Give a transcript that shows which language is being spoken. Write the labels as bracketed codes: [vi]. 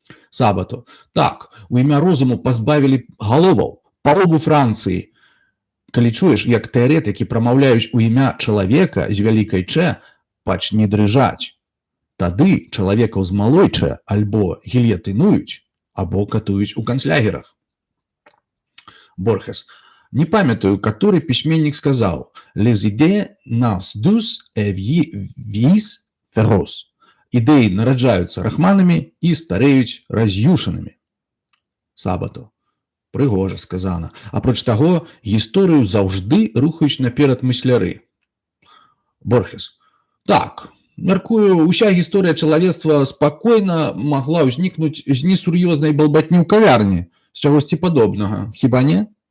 [be] Сабату. Так, у імя розуму пазбавілі галоваў, палову Францыі. Калі чуеш, як тэарэтыкі прамаўляюць у імя чалавека з вялікай Ч, пачне дрыжаць. Тады чалавекаў з малой Ч альбо гільятынуюць, або катуюць у канцлягерах. Борхес. Не памятаю, который письменник сказал [fr] «Les idées naissent douces et vieillissent féroces». [be] Ідэі нараджаюцца рахманамі і стареюць раз'юшанымі. Сабато. Прыгожа сказана. Апроч таго, гісторыю заўжды рухаюць наперад мысляры. Борхес. Так, мяркую, уся гісторыя чалавецтва спакойна магла ўзнікнуць з несур'ёзнай балбатні ў кавярні, з чагосьці падобнага, хіба не?